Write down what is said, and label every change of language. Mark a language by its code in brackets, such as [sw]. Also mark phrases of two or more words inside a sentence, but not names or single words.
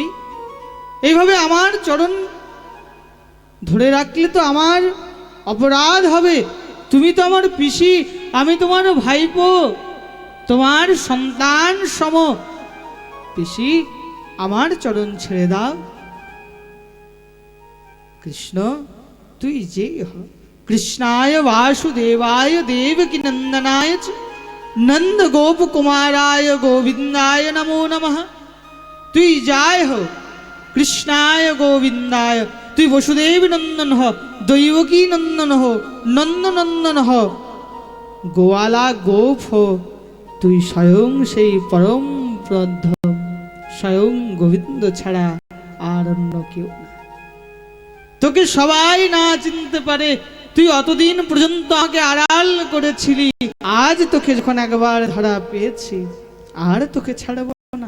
[bn] এইভাবে আমার চরণ ধরে রাখলে তো আমার অপরাধ হবে। তুমি তো আমার পিসি, আমি তোমার ভাইপো, তোমার সন্তান সম। পিসি, আমার চরণ ছেড়ে দাও। কৃষ্ণ তুই যে হ। [sa] কৃষ্ণায় বাসুদেবায় দেবকী নন্দনায় চ নন্দ গোপ কুমারায় গোবিন্দায় নমো নমঃ। [bn] তুই যাই হ কৃষ্ণায় গোবিন্দায়, তুই বসুদেব নন্দন হ, দৈবকী নন্দন হ, নন্দনন্দন হ, গোয়ালা গোপ হ, তুই স্বয়ং সেই পরম প্রধম, স্বয়ং গোবিন্দ ছাড়া আর অন্য কেউ না। তোকে সবাই না চিনতে পারে, তুই অতদিন পর্যন্ত আমাকে আড়াল করেছিলি, আজ তোকে যখন একবার ধরা পেয়েছি আর তোকে ছাড়ব না।